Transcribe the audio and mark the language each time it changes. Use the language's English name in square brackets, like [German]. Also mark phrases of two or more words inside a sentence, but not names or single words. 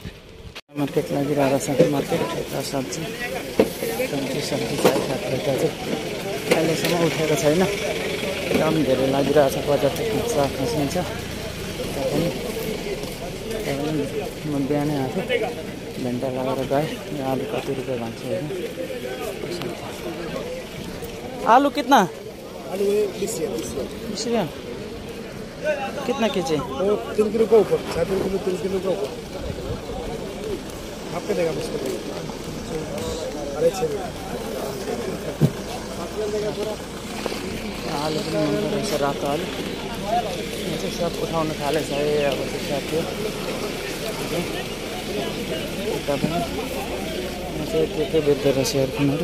[Nepali] मार्केट लागिरहेको छ, मार्केट यता सब्जी छ यता चाहिँ अहिलेसम्म उठेको छैन, एकदम धेरै लागिरहेको छ। बजार चाहिँ खसिन्छ। म बिहानै आएको थिएँ, घन्टा लगाएर गएँ। आलु कति रुपियाँ भन्छ होइन। [Hindi] आलू कितना? आलू 20 रुपया कितना केजी? 3 किलो का ऊपर, 3 किलो का ऊपर आपके देगा मुझको। अरे 6 [Nepali] आलु पनि मन रहेछ, रातो आलु। यो चाहिँ सब उठाउन थालेछ है अब चाहिँ साथी। उता पनि म चाहिँ त्यतै बेच्दो रहेछ एयरफोनहरू।